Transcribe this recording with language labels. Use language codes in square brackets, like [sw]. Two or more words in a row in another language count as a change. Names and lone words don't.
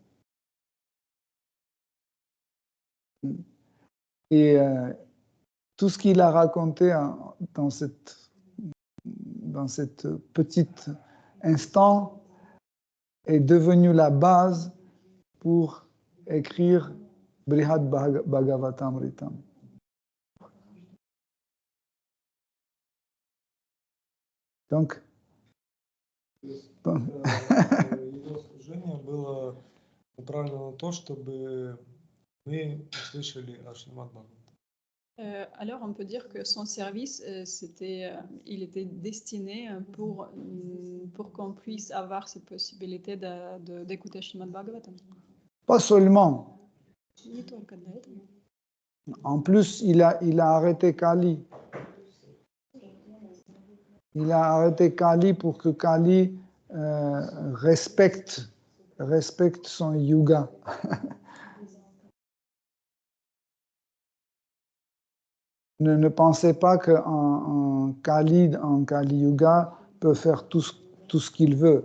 [fr] Et tout ce qu'il a raconté dans cette petite instant est devenu la base pour écrire Brihad Bhagavatamritam. Donc, [ru] Его служение было направлено на то, чтобы мы услышали о Шримад Бхагаватам. [fr] Alors, on peut dire que son service, il était destiné pour qu'on puisse avoir cette possibilité d'écouter Srimad Bhagavatam. Pas seulement. [ru] Не только для этого. [fr] En plus, il a arrêté Kali. Il a arrêté Kali pour que Kali respecte son yuga. Ne pensez pas qu'un Kali, en Kali Yuga, peut faire tout ce qu'il veut.